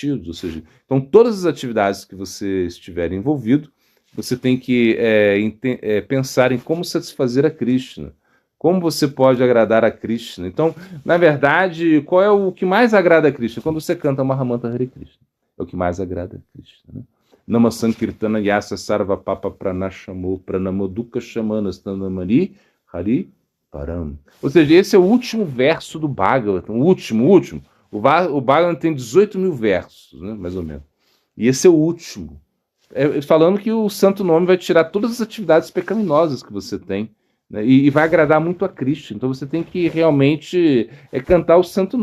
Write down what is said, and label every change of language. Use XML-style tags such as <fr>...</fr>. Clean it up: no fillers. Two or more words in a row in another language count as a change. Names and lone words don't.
<pt>Ou seja, então todas as atividades que você estiver envolvido, você tem que pensar em como satisfazer a Krishna. Como você pode agradar a Krishna? Então, na verdade, qual é o que mais agrada a Krishna? Quando você canta Mahamantra Hare Krishna. É o que mais agrada a Krishna. Né?</pt> <sa>नामसङ्कीर्तनं यस्य सर्वपापप्रणाशनम् प्रणामो दुःखशमनस् तं नमामि हरिं परम्.</sa> <pt>Ou seja, esse é o último verso do Bhagavatam. O último. O Bhagavatam tem 18 mil versos, né? Mais ou menos. E esse é o último. Falando que o santo nome vai tirar todas as atividades pecaminosas que você tem. Né? E vai agradar muito a Krishna. Então você tem que realmente cantar o santo nome.</pt>